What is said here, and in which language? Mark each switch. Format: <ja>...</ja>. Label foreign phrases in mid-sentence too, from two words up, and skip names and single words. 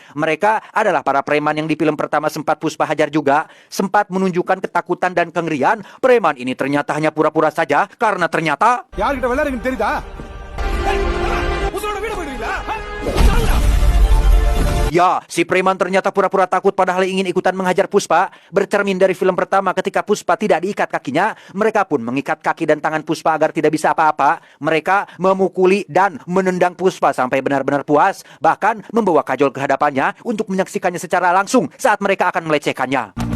<id>Mereka adalah para preman yang di film pertama sempat Puspa hajar juga. Sempat menunjukkan ketakutan dan kengerian. Preman ini ternyata hanya pura-pura saja, karena ternyata...</id> <ta>யார்கிட்ட விளையாடுங்கன்னு தெரியுதா?</ta> <id>Ya, si preman ternyata pura-pura takut padahal ingin ikutan menghajar Puspa. Bercermin dari film pertama ketika Puspa tidak diikat kakinya, mereka pun mengikat kaki dan tangan Puspa agar tidak bisa apa-apa. Mereka memukuli dan menendang Puspa sampai benar-benar puas, bahkan membawa Kajol ke hadapannya untuk menyaksikannya secara langsung saat mereka akan melecehkannya.</id>